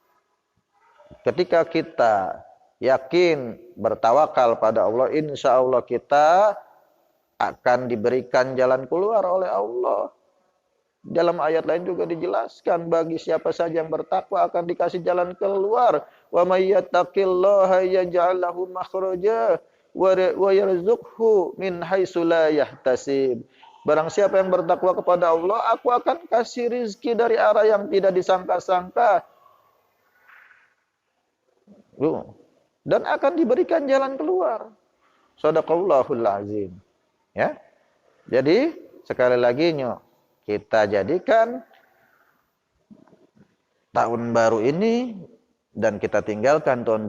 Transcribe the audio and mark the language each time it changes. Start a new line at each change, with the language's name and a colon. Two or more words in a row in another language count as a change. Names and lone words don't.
Indonesian: Ketika kita yakin bertawakal pada Allah,
Arabic: إن شاء الله
Indonesian: kita akan diberikan jalan keluar oleh Allah. Dalam ayat lain juga dijelaskan, bagi siapa saja yang bertakwa akan dikasih jalan keluar.
Arabic: ومن يتق الله يجعل له مخرجا ويرزقه من حيث لا يحتسب.
Indonesian: Barang siapa yang bertakwa kepada Allah, aku akan kasih rizki dari arah yang tidak disangka-sangka. Dan akan diberikan jalan keluar.
Arabic: صدق الله العظيم. Ya.
Indonesian: Jadi sekali lagi kita jadikan tahun baru ini dan kita tinggalkan tahun